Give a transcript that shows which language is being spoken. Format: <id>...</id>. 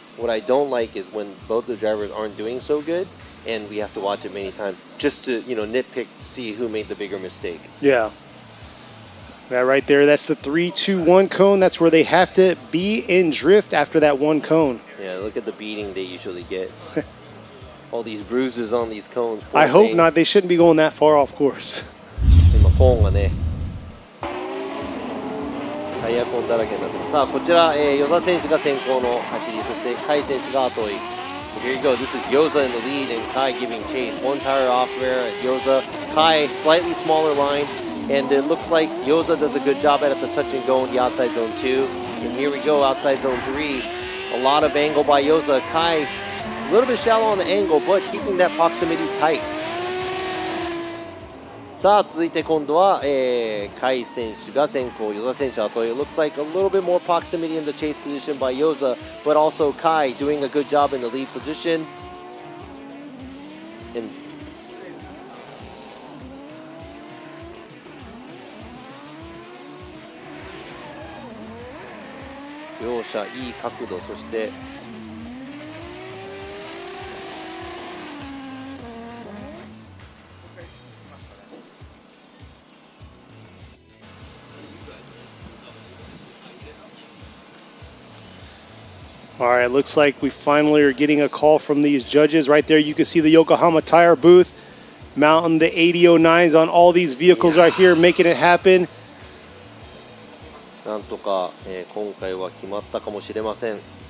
<en>What I don't like is when both the drivers aren't doing so good and we have to watch it many times just to, you know, nitpick to see who made the bigger mistake. Yeah. That right there, that's the 3-2-1 cone. That's where they have to be in drift after that one cone. Yeah, look at the beating they usually get. All these bruises on these cones. I hope not. They shouldn't be going that far off course.</en> <ja>今コーンがねタイヤコーンだらけになってます。さあこちら、与田選手が先行の走り、そして甲斐選手が後追い。</ja> <en>Here you go. This is Yoza in the lead and Kai giving chase. One tire off there at Yoza. Kai slightly smaller line, and it looks like Yoza does a good job at the touch and go in the outside zone 2. And here we go, outside zone 3. A lot of angle by Yoza. Kai a little bit shallow on the angle, but keeping that proximity tight.</en> <ja>さあ続いて今度は、甲斐選手が先行、与田選手後追い。</ja> <en>It looks like a little bit more proximity in the chase position by Yoza, but also Kai doing a good job in the lead position. And</en> <ja>両者いい角度、そして</ja> <en>All right, looks like we finally are getting a call from these judges. Right there, you can see the Yokohama Tire booth mounting the 8009s on all these vehicles right here, making it happen.</en> <ja>なんとか、今回は決まったかもしれません。</ja>